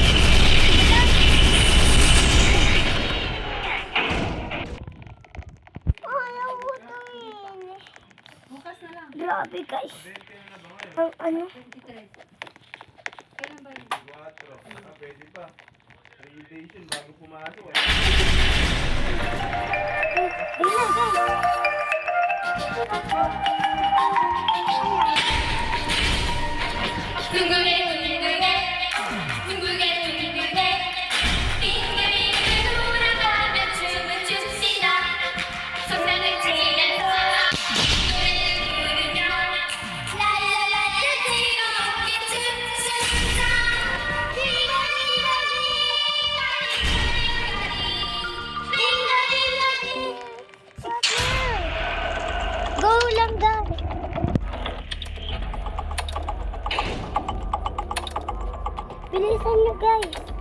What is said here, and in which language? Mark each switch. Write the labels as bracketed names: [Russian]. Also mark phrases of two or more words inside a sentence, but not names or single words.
[Filipino] Ayaw ko ito yun. Bukas na lang. Grabe guys. Ang ano? 23. Kailan ba yun? 4. Pwede pa. 3 days yun bago pumasok eh. Tingnan guys. [Korean] 빙글빙글 돌아가며 춤을 춥시다. 손뼉을 치면서 노래를 부르며 랄랄라 즐거웠게 춤춘다. [Filipino] Go lang guys. Bilisan nyo guys.